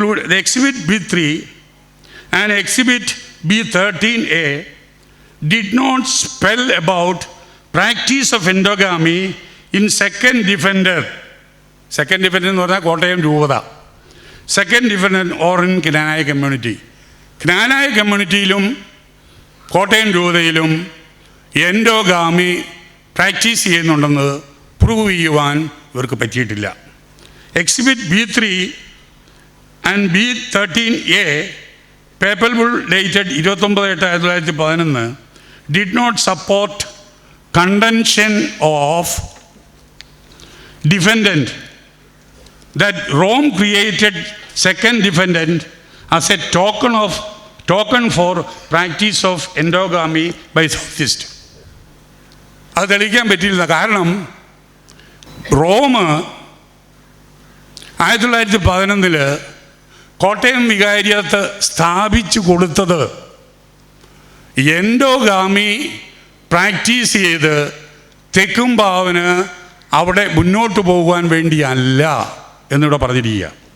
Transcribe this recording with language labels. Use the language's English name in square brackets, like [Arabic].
[English] the exhibit B3 and exhibit B13A did not spell about practice of endogamy in second defendant [Malayalam] എന്ന് പറഞ്ഞാൽ കോട്ടയം രൂപത, [English] Second defendant or in Knanaya community. [Malayalam] Knanaya കമ്മ്യൂണിറ്റിയിലും Kottayam രൂപതയിലും endogamy practice ചെയ്യുന്നുണ്ടെന്ന് prove ചെയ്യുവാൻ ഇവർക്ക് പറ്റിയിട്ടില്ല. [English] Exhibit B3 and B13A paper bull dated 29/8/1911 did not support contention of defendant that Rome created second defendant as a token for practice of endogamy by Southist. [Malayalam] അത് തെളിയിക്കാൻ പറ്റിയില്ല. കാരണം Rome 1911 Kottayam വികാരിയത്ത് സ്ഥാപിച്ചു കൊടുത്തത് എൻഡോഗാമി പ്രാക്ടീസ് ചെയ്ത് തെക്കും ഭാവന് അവിടെ മുന്നോട്ട് പോകുവാൻ വേണ്ടിയല്ല എന്നിവിടെ പറഞ്ഞിരിക്കുക.